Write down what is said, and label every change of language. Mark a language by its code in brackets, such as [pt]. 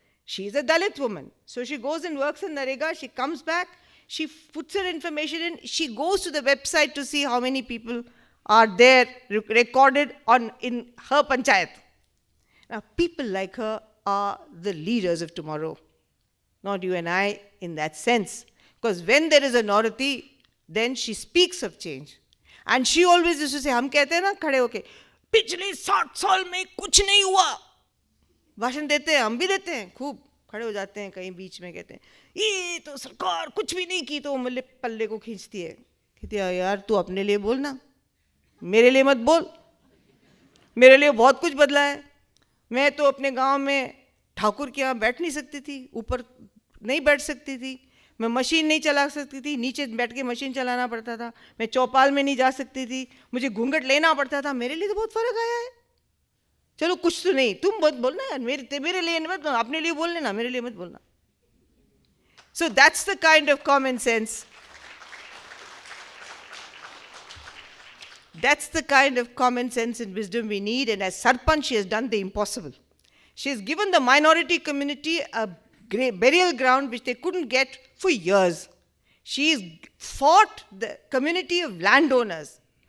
[en] She's a Dalit woman. So she goes and works in Narega, she comes back, she puts her information in, she goes to the website to see how many people are there recorded in her panchayat. Now, people like her are the leaders of tomorrow, not you and I in that sense. Because when there is a Northi, then she speaks of change. And she always used to say, [hi] हम कहते हैं ना खड़े होके, पिछले 60 साल में कुछ नहीं हुआ. भाषण देते हैं, हम भी देते हैं, खूब खड़े हो जाते हैं कहीं बीच में कहते हैं, ये तो सरकार कुछ भी नहीं की तो मुल्ले पल्ले को खींचती है. कहती है यार तू अपने लिए बोल ना, मेरे लिए मत बोल. मेरे लिए बहुत कुछ बदला है. मैं तो अपने गांव में ठाकुर के यहाँ बैठ नहीं सकती थी, ऊपर नहीं बैठ सकती थी, मैं मशीन नहीं चला सकती थी, नीचे बैठ के मशीन चलाना पड़ता था, मैं चौपाल में नहीं जा सकती थी, मुझे घूंघट लेना पड़ता था. मेरे लिए तो बहुत फर्क आया है. चलो कुछ तो नहीं, तुम बहुत बोलना यार, मेरे लिए मत, अपने लिए बोल लेना, मेरे लिए मत बोलना. [en] So that's the kind of common sense. That's the kind of common sense and wisdom we need. And as Sarpanch, she has done the impossible. She has given the minority community a burial ground which they couldn't get for years. She has fought the community of landowners